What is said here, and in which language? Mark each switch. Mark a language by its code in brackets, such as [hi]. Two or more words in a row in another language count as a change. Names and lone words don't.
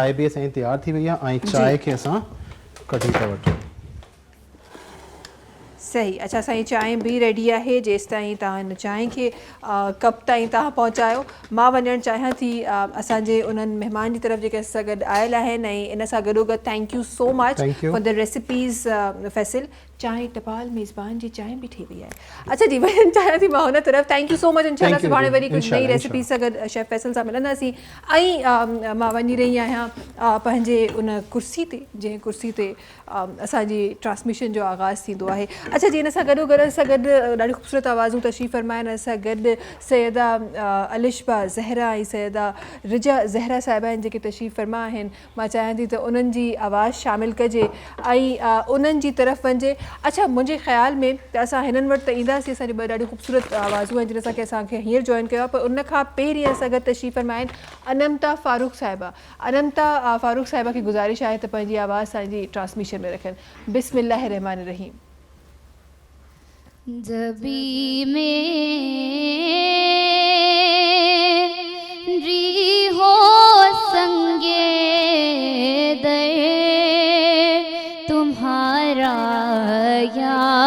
[sd] चांहि बि असांजी तयारु थी वई आहे ऐं चांहि खे असां कढी था वठूं सही अच्छा असांजी चांहि बि रेडी आहे जेसि ताईं तव्हां हिन चांहि खे कप ताईं तव्हां पहुचायो मां वञणु चाहियां थी असांजे उन्हनि महिमान जी तरफ़ जेके असां सां गॾु आयल आहिनि ऐं इन सां गॾोगॾु [en] thank you so much for the recipes [sd] फैसिल चांहि टपाल मेज़बान जी चांहि बि ठही वई आहे अच्छा जी वञणु चाहियां थी मां हुन तरफ़ [en] thank you so much [sd] इंशाल्लाह सुभाणे वरी कुझु नई रेसिपी सां गॾु शेफ फैसल सां मिलंदासीं ऐं मां वञी रही आहियां पंहिंजे उन कुर्सी ते जंहिं कुर्सी ते असांजी ट्रांसमिशन जो आगाज़ थींदो आहे अच्छा जी हिन सां गॾोगॾु असां गॾु ॾाढी ख़ूबसूरत आवाज़ूं तशरीफ़ फ़रमाइनि असां गॾु सैयदा अलिशबा ज़हरा ऐं सैयदा रिजा ज़हरा साहिबा आहिनि जेके तशरीफ़ फ़रमा आहिनि मां चाहियां थी त उन्हनि जी आवाज़ शामिलु कजे ऐं उन्हनि जी तरफ़ वञिजे अच्छा मुंहिंजे ख़्याल में त असां हिननि वटि त ईंदासीं असांजी 2 ॾाढी ख़ूबसूरत आवाज़ूं आहिनि जिन सां की असांखे हींअर जॉइन कयो आहे पर उन खां पहिरीं असां गॾु तशरीफ़ फ़रमा आहिनि अनंता फ़ारूक साहिबा अनंता फ़ारूक साहिबा खे गुज़ारिश आहे त पंहिंजी आवाज़ असांजी ट्रांसमिशन में रखनि [ar] بسم الله رحمن رحيم [ur] جبیں میری ہو سنگِ در تمہارا یا